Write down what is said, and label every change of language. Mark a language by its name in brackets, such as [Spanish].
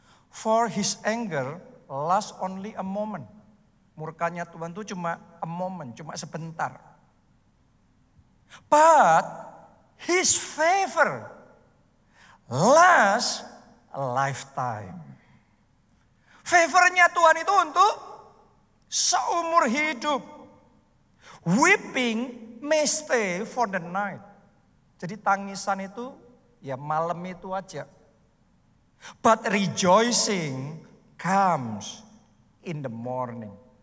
[English] For his anger lasts only a moment. [Indonesian] Murkanya Tuhan itu cuma [English] a moment, [Indonesian] cuma sebentar. [English] But his favor lasts a lifetime. [Indonesian] Favornya Tuhan itu untuk seumur hidup. [English] Weeping may stay for the night. [Indonesian] Jadi tangisan itu ya malam itu aja. [English] But rejoicing comes in the morning.